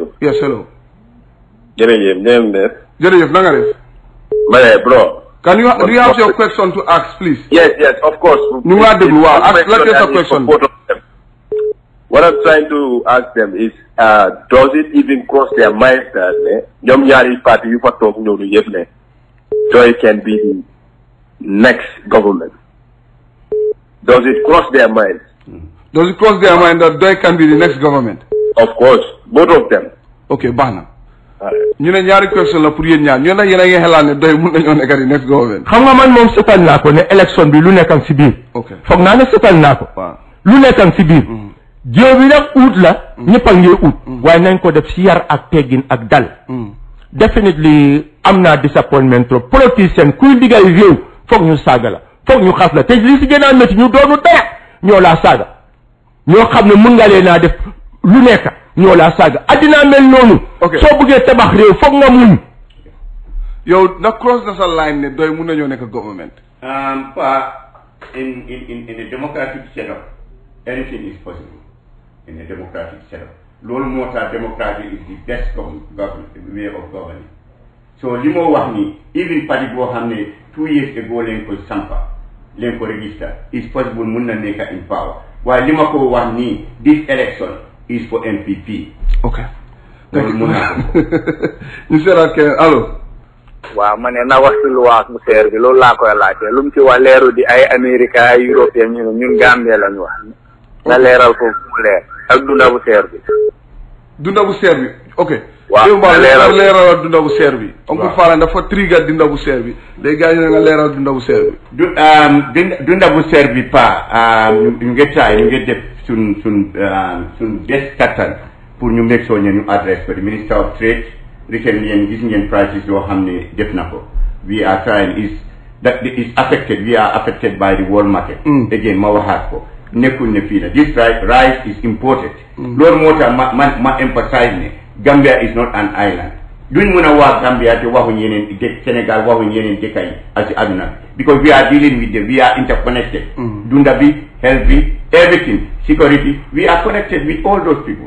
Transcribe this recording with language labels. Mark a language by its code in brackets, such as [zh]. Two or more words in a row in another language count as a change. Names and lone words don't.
[en] yes hello. [wo] jërëjëf na nga def. ma ne bro. [en] do you have your question to ask please. yes of course. [wo] ñu ngi laa déglu waaw laajte sa question. [en] what I'm trying to ask them is, does it even cross their minds that [wo] ñoom ñaari parti yu fa toog ñëw yëpp ne [en] Joy can be the next government? Does it cross their minds? Does it cross their mind that Joy can be the next government? Of course, both of them. [wo] Okay, baax na. ñu ne ñaari question la pour yéen ñaar ñu ne yéen a ngi xalaat ne Joy mun nañoo nekk di [en] next government. [wo] xam nga man moom seetal naa ko ne élection bi lu nekkam si biir. ok foog naa ne seetal naa ko. waaw lu nekkam si biir. jéew bi nag ut la. ñëpp a ngi ut. waaye nañ ko def si yar ak teggin ak dal. definitely am naa disappointment [fr] trop politicien [wo] kuy liggéey réew foog ñu saaga la foog ñu xas la te li si gën a métti ñu doonu dara ñoo laa saaga ñoo xam ne mun nga leen naa def lu nekk ñoo laa saaga addinaa mel noonu. soo bëggee tabax réew foog nga muñ. yow nag cross na sa line ne Joy mun nañoo nekk government. [en] In a democratic setup, anything is possible. In a democratic setup, [wo] loolu moo tax [en] democracy is the best way of governing. [wo] So li moo wax ni even parti boo xam ne [en] 2 years ago [wo] leen ko sampa leen ko [en] register is possible [wo] mun na nekk [en] in power [wo] waaye li ma ko wax nii [en] this election is for NPP. ok [wo] loolu mun naa ko. ñu seeraat keneen allo. waaw ma ne na wax ci loi bu seer bi loolu laa koy laajte lu mu ci wax leeru di ay Amérique ay européen ñu ne ñun Gambie lañu wax na leeral ko mu leer ak dunda bu seer bi. dunda bu seer bi ok. waaw nga leeral dunda bu seer bi. oncle Fala dafa trigger dunda bu seer bi léegi gars yi ne nga leeral dunda bu seer bi. dunda bu seer bi ñu ngi taay ñu ngi def sun des kattan pour ñu [en] make sure [wo] ñu adresse ko di [en] Minister of Trade recently [wo] yéen gis ngeen prices yoo xam ne def na ko [en] we are trying is affected we are affected by the world market. [wo] again ma waxaat ko nekkul ne fii la [en] this rice is imported. [wo] loolu moo tax ma emphasize ne [en] Gambia is not an island. [wo] duñ mën a wax Gambia te waxuñ yeneen Sénégal waxuñ yeneen dëkk yi ak àdduna bi [en] because we are dealing with them we are interconnected. [wo] dunda bi [en] health bi everything security we are connected with all those people.